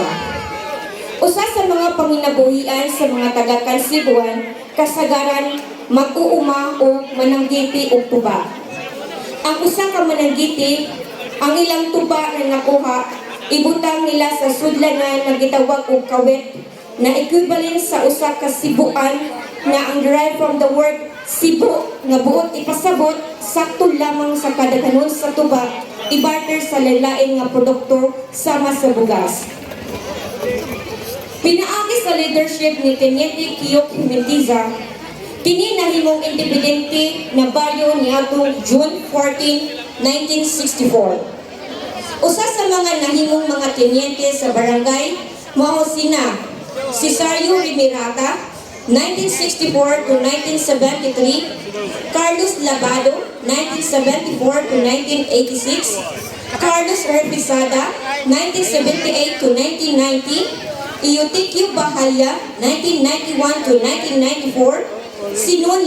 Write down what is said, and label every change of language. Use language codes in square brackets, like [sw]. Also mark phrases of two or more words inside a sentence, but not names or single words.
[ceb] Usa sa mga panginabuhian sa mga taga Kansibuan kasagaran mag-uuma o mananggiti og tuba. Ang usa ka mananggiti, ang ilang tuba na nakuha, ibutang nila sa sudlanan nga gitawag og kawit na equivalent sa usa ka sibuan na ang [en] derived from the word [ceb] sibu nga buot ipasabot sakto lamang sa kada kanon sa tuba i-barter sa lain-lain nga produkto sama sa bugas. Pinaagi sa leadership ni Teniente Kiyok Himentiza, kini nahimong independente na baryo niadtong June 14, 1964. Usa sa mga nahimong mga tenyente sa barangay mao sina Cesario Rimirata, 1964 to 1973, Carlos Labado, 1974 to 1986, Carlos Herpisada, 1978 to 1990, Eutikio Bahaya, 1991 to 1994, Sinon